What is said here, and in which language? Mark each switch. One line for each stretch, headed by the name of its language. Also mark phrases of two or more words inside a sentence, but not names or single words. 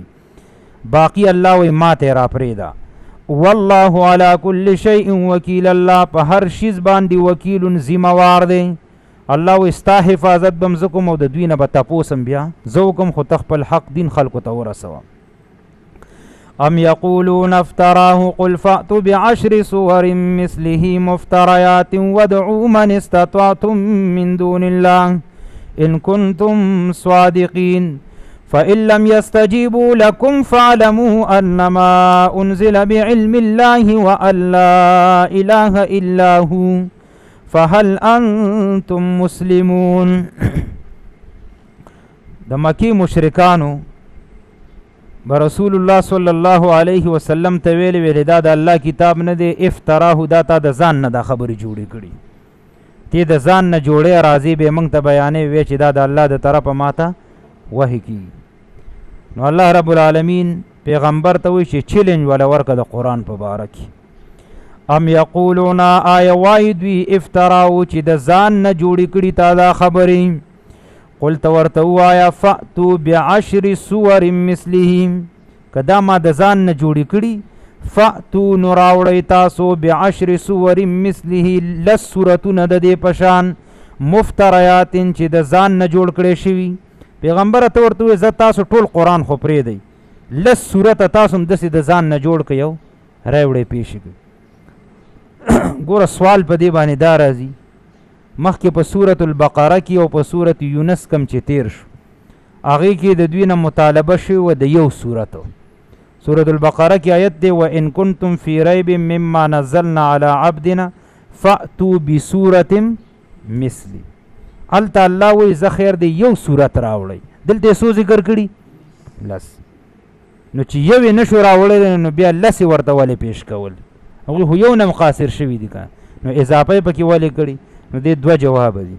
Pashto: باقي الله وایي ما ته یې راپرېږده.
Arabic: والله علی کل شیء وکیل
Pashto: الله په هر شیز باندې وکیل ذمهوار دی. الله وایي ستا حفاظت به م زه کوم او د دوی نه به تپوسم بیا زه وکم خو ته خپل حق دین خلکو ته ورسوه.
Arabic: ام یقولون افتراه قل فأتوا بعشر صور مثله مفتريات وادعوا من استطعتم من دون الله إن كنتم صادقين فإن لم يستجيبوا لكم فاعلموا أنما أنزل بعلم الله وأن لا إله إلا هو فهل أنتم مسلمون.
Pashto: د مکی مشرکانو برسول الله
Arabic: صلی الله علیه وسلم
Pashto: ته ویلي دا د الله کتاب نه دی افتراه دا تا د ځان نه دا خبرې جوړې کړي تی د ځان نه جوړې راځي به موږ ته بیانې وی چې دا د الله د طرفه ماته وحی کیږي. نو الله
Arabic: رب العالمین
Pashto: پیغمبر ته وایي چې چیلنج ولا ورکه د قرآن په باره کې.
Arabic: ام یقولون
Pashto: آیا وایي دوی افتراو چې د ځان نه جوړې کړي تا دا خبرې قل ته ورته ووایه
Arabic: فأتوا بعشر صور مثله
Pashto: که دا ما د ځان نه جوړې کړي فأتوا نو راوړئ تاسو
Arabic: بعشر صور مثله
Pashto: لس صورتونه د دې په شان مفتریات چې د ځان نه جوړ کړی شوي. پیغمبره ته ورته ووایي زه تاسو ټول قرآن خو پرېږدئ لس صورته تاسو هم داسې د ځان نه جوړ کړئ او راوړئ پیش کړئ. ګوره سوال په دې باندې دا راځي مخکې په
Arabic: سورة البقره
Pashto: کې او په سورة یونس کم چې تیر شو هغې کې د دوی نه مطالبه شوې وه د یو صورتو.
Arabic: سورة البقره
Pashto: کې آیت دی
Arabic: وان کنتم فی ریب مما نزلنا علی عبدنا فأتوا بسورة مثلی.
Pashto: هلته الله وایي زه خیر دی یو صورت راوړئ دلته یې څو ذکر کړي لس. نو چې یو یې نشو راوړی نو بیا لس یې ورته ولې پیش کول هغوی خو یو نه مقاصر شوي دي که نو اضافه یې پکې ولې کړي. نو دې دوه جواب دي.